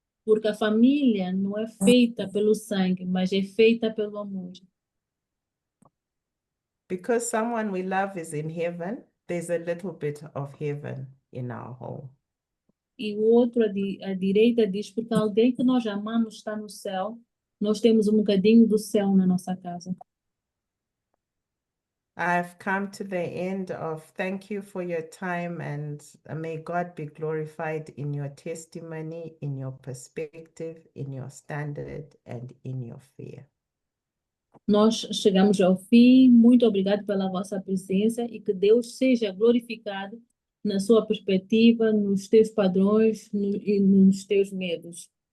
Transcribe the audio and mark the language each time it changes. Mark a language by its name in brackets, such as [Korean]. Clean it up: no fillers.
[Portuguese] Porque a família não é feita pelo sangue, mas é feita pelo amor. [English] Because someone we love is in heaven, there's a little bit of heaven in our home. [Portuguese] E o outro à direita diz, porque alguém que nós amamos está no céu, nós temos um bocadinho do céu na nossa casa. [English] I've come to the end of thank you for your time, and may God be glorified in your testimony, in your perspective, in your standard, and in your fear. [Portuguese] Nós chegamos ao fim. Muito obrigado pela vossa presença e que Deus seja glorificado na sua perspectiva, nos teus padrões e nos teus medos.